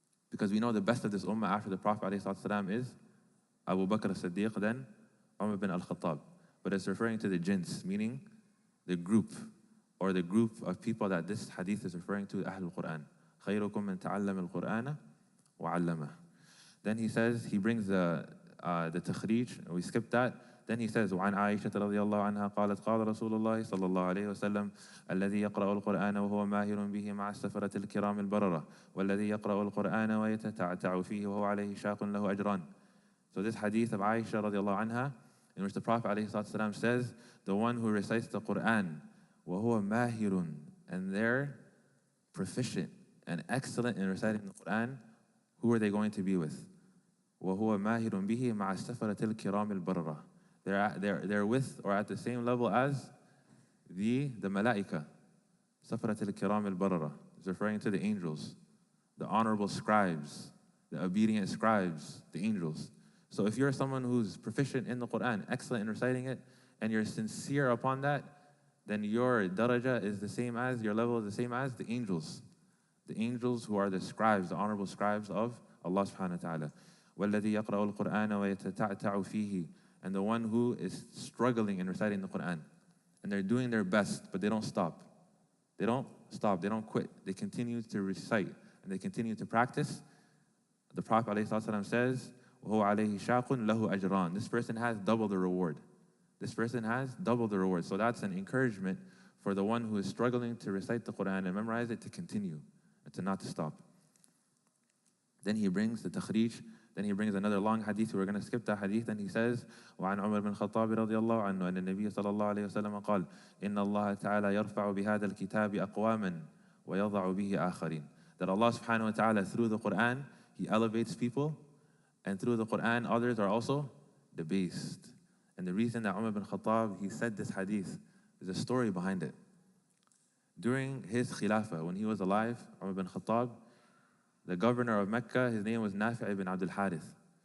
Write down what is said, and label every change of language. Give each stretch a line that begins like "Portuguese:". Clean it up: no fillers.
English: Because we know the best of this ummah after the Prophet ﷺ is Abu Bakr as-Siddiq, then Umar bin al-Khattab. But it's referring to the jins, meaning the group, or the group of people that this hadith is referring to, Ahlul Quran.
Arabic: خَيْرُكُم مَّن تَعَلَّمَ الْقُرْآنَ وَعَلَّمَهُ.
English: Then he says, he brings the takhrij, we skipped that. then he says,
Arabic: وعن عائشة رضي الله عنها قالت قال رسول الله صلى الله عليه وسلم الذي يقرأ القرآن وهو ماهر به مع السفرة الكرام البررة والذي يقرأ القرآن ويتتعتع فيه وهو عليه شاق له أجران.
English: So this hadith of Aisha
Arabic: رضي الله عنها,
English: in which the Prophet
Arabic: عليه الصلاة والسلام
English: says, the one who recites the Quran
Arabic: وهو ماهر,
English: and they're proficient and excellent in reciting the Quran, who are they going to be with?
Arabic: وهو ماهر به مع السفرة الكرام البررة.
English: They're with or at the same level as the malaika.
Arabic: سفرة الكرام البررة
English: is referring to the angels, the honorable scribes, the obedient scribes, the angels. So if you're someone who's proficient in the Quran, excellent in reciting it, and you're sincere upon that, then your daraja is the same as, your level is the same as the angels. The angels who are the scribes, the honorable scribes of Allah subhanahu wa ta'ala.
Arabic: وَالَّذِي يَقْرَأُ الْقُرْآنَ وَيَتَتَعْتَعُ فِيهِ,
English: and the one who is struggling in reciting the Quran. And they're doing their best, but they don't stop. They don't stop, they don't quit. They continue to recite, and they continue to practice. The Prophet ﷺ says,
Arabic: وَهُوَ عَلَيْهِ شَاقٌ لَهُ أَجْران.
English: This person has double the reward. This person has double the reward. So that's an encouragement for the one who is struggling to recite the Quran and memorize it, to continue, and to not to stop. Then he brings the takhrij. Then he brings another long hadith. We're going to skip that hadith. And he says,
Arabic: وعن عمر بن الخطاب رضي الله عنه أن النبي صلى الله عليه وسلم قال إن الله تعالى يرفع بهذا الكتاب أقواما ويضع به آخرين.
English: That Allah subhanahu wa ta'ala, through the Quran, He elevates people, and through the Quran, others are also debased. And the reason that Umar bin Khattab, he said this hadith, there's a story behind it. During his khilafah, when he was alive, Umar bin Khattab, the governor of Mecca, his name was Nafi' ibn Abdul Harith.